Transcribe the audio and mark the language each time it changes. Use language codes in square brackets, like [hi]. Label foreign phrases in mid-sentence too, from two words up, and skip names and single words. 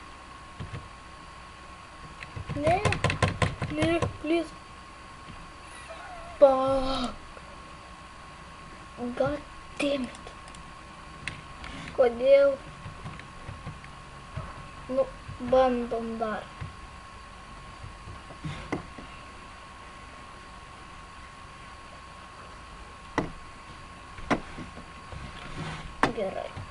[lt] Ne, [en] please. Fuck. God damn it. [lt] Kodėl? Nu, bandom dar. Gerai.